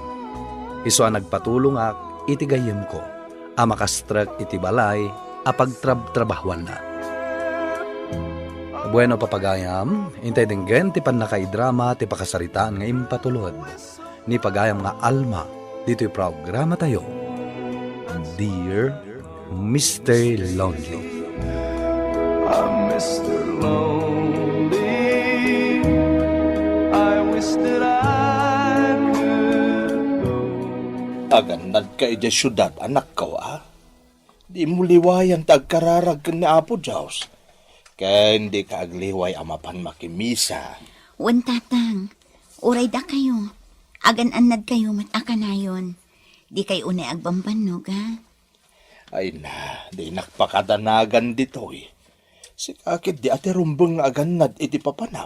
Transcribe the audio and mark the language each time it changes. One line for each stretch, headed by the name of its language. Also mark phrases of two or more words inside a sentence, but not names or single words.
Iloko: Iso ang nagpatulong ak iti gayem ko. A makastrak iti balay a pagtrabahwan na. Bueno papagayam, intay dinggen ti panakaidrama ti pakasaritaan nga impatulod. Ni pagayam nga Alma, dito'y programa tayo.
English: Dear Mr. Lonely. I'm Mr. Lonely. I wish that I could go.
Iloko: Agandad ka ija syudad, anak ko, ah. Di mo liwayan tagkararag ka ni Apo Jaws.
Filipino: Kaya hindi ka
Iloko: agliway amapan makimisa. Wan tatang, uray da kayo. Agan-anad kayo matakanayon. Di kayo unay agbambanog, ha? Ay na, di nakpakadanagan dito eh. Si kakit di ate rumbong nga agannad iti papanam.